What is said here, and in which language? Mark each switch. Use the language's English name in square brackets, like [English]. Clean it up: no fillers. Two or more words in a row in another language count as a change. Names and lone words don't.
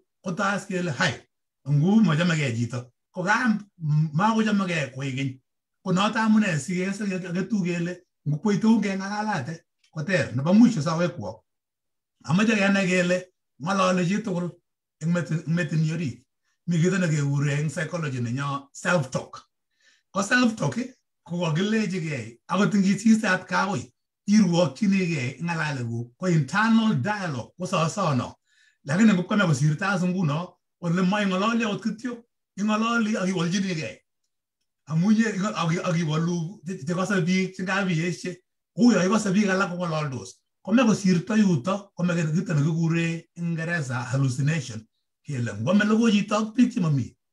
[Kalenjin] kotas kele hai ngu machamegei chito kokam makochamegei koikeny konoto amune sikeketu kele ngukwoitou keng'alalate koter nebo mwisho sawekwok amache kenai kele ng'olole chitugul eng metinyi orit mi kito nekekure eng psychology nenyo [English] self talk [Kalenjin] ko self talk ko kakilechigei akot ngisiste atkakoi irwokchinigei ng'alalekuk ko [English] internal dialogue [Kalenjin] ko sawasawa lakini ngopkome kosirto as nguno ole maing'ololi akot kityo ing'ololi akiwolchinigei amunye akiwolu chekose biik chengabiyeshe uyo ikose biik alak kong'ololdos kome kosirto yuto kome kito nekikure Ingereza hallucination kele ngome logo chito ak biik chemami